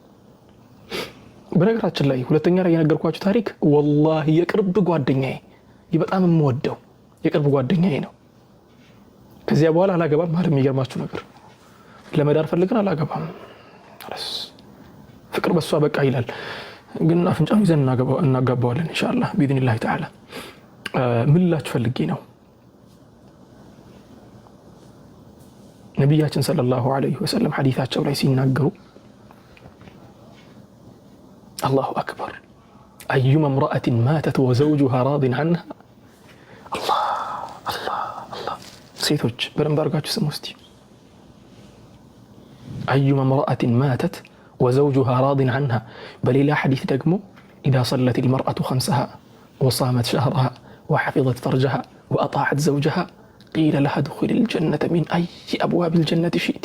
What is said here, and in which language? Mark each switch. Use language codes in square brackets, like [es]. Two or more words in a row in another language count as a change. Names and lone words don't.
[am] በነገራችን ላይ ሁለተኛ ላይ የነገርኳችሁ ታሪክ ወላሂ የቅርብ ጓደኛዬ በጣም የምወደው የቅርብ ጓደኛዬ ነው። ከዚያ በኋላ አላገባም ማለት የሚገርማችሁ ነገር ለመዳር ፈልገን አላገባም። ፍቅር በሷ በቃ ይላል። ግን አፍንጫውን ይዘን እናጋባዋለን ኢንሻአላህ [ar] بإذن الله تعالى። [am] ምን ላችሁ ፈልጌ ነው [ar] ነብያችን صلى الله عليه وسلم [am] ሐዲታቸው ላይ ሲናገሩ [ar] الله أكبر أيما امرأة ماتت وزوجها راض عنها الله [am] ሴቶች በደንብ አድርጋችሁ ስሙ እስቲ። [ar] أيما امرأة ماتت وزوجها راض عنها። [am] በሌላ ሐዲስ ደግሞ [ar] إذا صلت المرأة خمسها وصامت شهرها وحفظت فرجها وأطاعت زوجها قيل لها ادخلي الجنة من أي أبواب الجنة شئت።